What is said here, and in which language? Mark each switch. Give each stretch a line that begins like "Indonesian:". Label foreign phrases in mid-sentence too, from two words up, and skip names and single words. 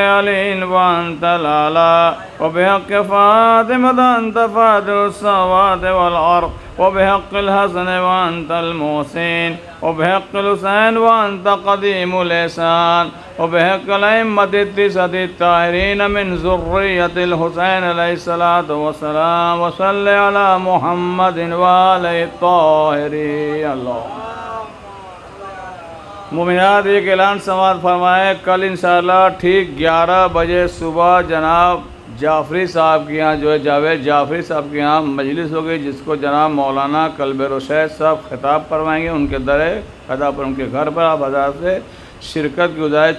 Arabic: علي وأنت الأعلى وبحق فاطمة أنت فاتح السماوات والأرض وبحق الحسن وأنت المحسن وبحق الحسين وأنت قديم الإحسان وبحق الأئمة التسعة الطاهرين من ذرية الحسين عليه الصلاة والسلام وصل على محمد وآله طاهرين.
Urdu: اللہ مومنات ایک اعلان سماعت فرمائے، کل ان شاء اللہ ٹھیک 11 بجے صبح جناب جعفری صاحب کے یہاں جو ہے جاوید جعفری صاحب کے یہاں مجلس ہو گئی، جس کو جناب مولانا کلب رشید صاحب خطاب فرمائیں گے. ان کے درِ خطاب پر ان کے گھر پر آپ حضرات سے شرکت کی گزارش.